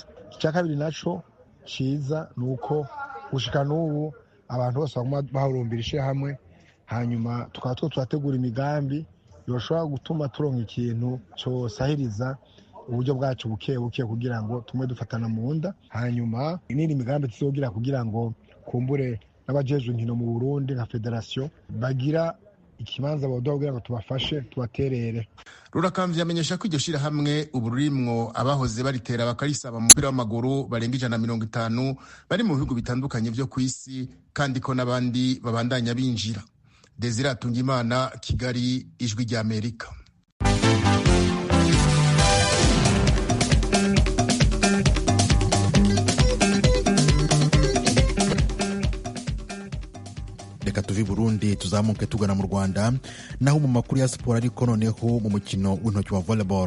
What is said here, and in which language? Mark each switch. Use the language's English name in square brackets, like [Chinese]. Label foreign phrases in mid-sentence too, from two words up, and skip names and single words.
[Rundi] Icya kabiri naco ciza nuko gushika n'ubu abantu bose bahurumbira ishirahamwe, hanyuma tukaba turategura imigambi yoshobora gutuma turonka ikintu cosahiriza uburyo bwacu buke buke kugira ngo tumwe dufatana mu nda, hanyuma n'indi migambi tuzogira kugira ngo kumbure n'abajejwe inkino mu Burundi nka federation bagira ikibanza bodoha kugira ngo tubafashe tubaterere. Rurakamvye amenyesha ko iryo shirahamwe ubu rurimwo abahoze baritera bakarisaba umupira w'amaguru barenga 150 bari mu bihugu bitandukanye vyo kw'isi, kandi ko n'abandi babandanya binjira. Desire Atungimana, Kigali, Ijwi rya Amerika. Reka tuvi Burundi tuzamuke tugana mu Rwanda, naho mu makuru ya siporo ariko noneho mu mukino w'intoki wa volleyball.